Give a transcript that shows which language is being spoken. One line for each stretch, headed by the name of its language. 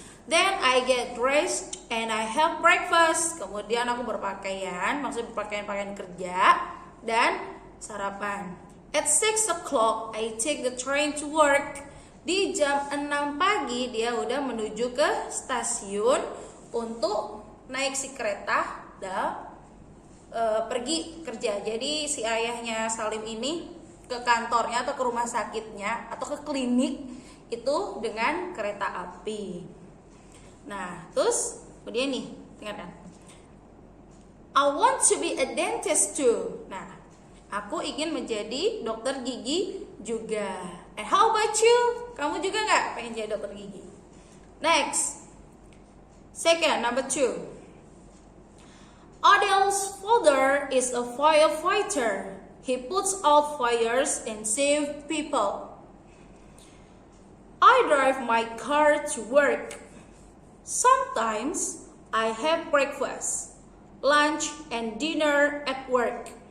English: Then I get dressed and I have breakfast.
Indonesian: Kemudian aku berpakaian, maksudnya berpakaian kerja dan sarapan.
English: At 6 o'clock I take the train to work.
Indonesian: Di jam 6 pagi dia udah menuju ke stasiun untuk naik si kereta dan pergi kerja. Jadi si ayahnya Salim ini ke kantornya atau ke rumah sakitnya atau ke klinik itu dengan kereta api. Nah, terus kemudian nih, dengarkan.
English: I want to be a dentist too.
Indonesian: Nah, aku ingin menjadi dokter gigi juga.
English: And how about you?
Indonesian: Kamu juga nggak pengen jadi dokter gigi?
English: Next, number 2. Adele's father is a firefighter. He puts out fires and saves people. I drive my car to work. Sometimes I have breakfast, lunch, and dinner at work.